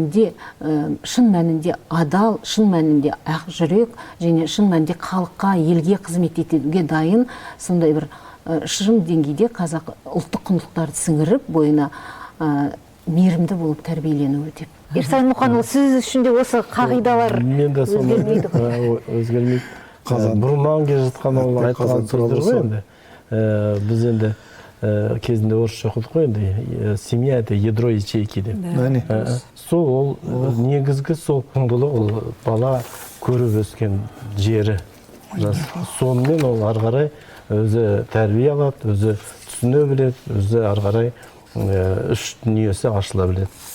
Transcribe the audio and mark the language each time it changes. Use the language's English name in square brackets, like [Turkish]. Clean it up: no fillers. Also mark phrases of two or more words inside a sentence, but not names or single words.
[Kazakh] мәнінде адал, шын мәнінде ақ жүрек, және шын мәнінде халыққа, елге қызмет етуге дайын, сондай бір шын деңгейде қазақ ұлттық құндылықтарды сіңіріп, бойына мейірімді болып тәрбиеленуі деп. Ерсайын Мұқанұлы, сіз үшін де осы қағидалар өзгермейді ғой? Өзгермейді. Бұрыннан келе жатқан ол айтқан сөздер ғой енді. Біз енді кезінде орысша оқыдық қой енді. [Russian] Семья — это ядро ячейки деп. [Kazakh] Сол ол негізгі сол құндылық, ол бала көріп өскен жері. Сонымен ол ары қарай өзі тәрбие алады, өзі түсіне біледі, өзі ары қарай үш дүниесі ашыла біледі.